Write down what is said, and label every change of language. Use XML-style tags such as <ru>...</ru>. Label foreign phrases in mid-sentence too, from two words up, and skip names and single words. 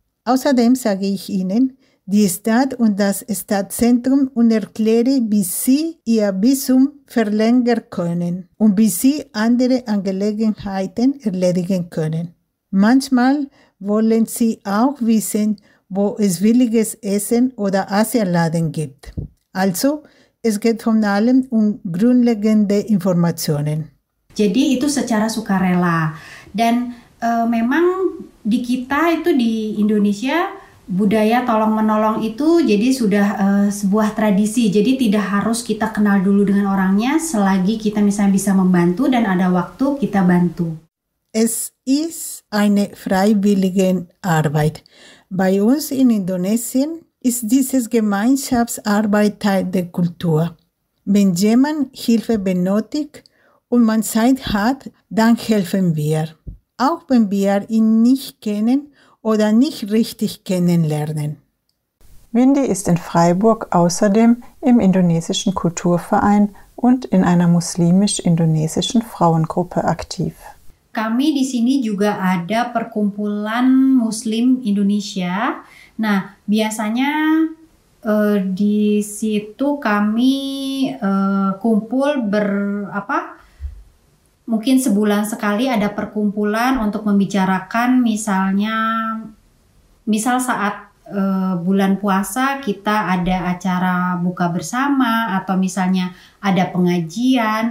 <de>Außerdem sage ich ihnen die Stadt und das Stadtzentrum und erkläre, wie sie ihr Visum verlängern können und wie sie andere Angelegenheiten erledigen können. Manchmal wollen sie auch wissen, wo es billiges Essen oder Asialaden gibt. Also, es geht von allem um grundlegende Informationen.</de> <id>Jadi itu secara sukarela. Dan memang di kita itu di Indonesia budaya tolong menolong itu jadi sudah sebuah tradisi. Jadi tidak harus kita kenal dulu dengan orangnya, selagi kita misalnya bisa membantu dan ada waktu kita bantu.</id> <de>Es ist eine freiwillige Arbeit. Bei uns in Indonesien ist dieses Gemeinschaftsarbeit Teil der Kultur. Wenn jemand Hilfe benötigt und man Zeit hat, dann helfen wir. Auch wenn wir ihn nicht kennen oder nicht richtig kennenlernen. Windy ist in Freiburg außerdem im indonesischen Kulturverein und in einer muslimisch-indonesischen Frauengruppe aktiv.</de> <id>Kami di sini juga ada perkumpulan Muslim Indonesia. Nah, biasanya di situ kami kumpul mungkin sebulan sekali ada perkumpulan untuk membicarakan misal saat bulan puasa kita ada acara buka bersama atau misalnya ada pengajian.</id>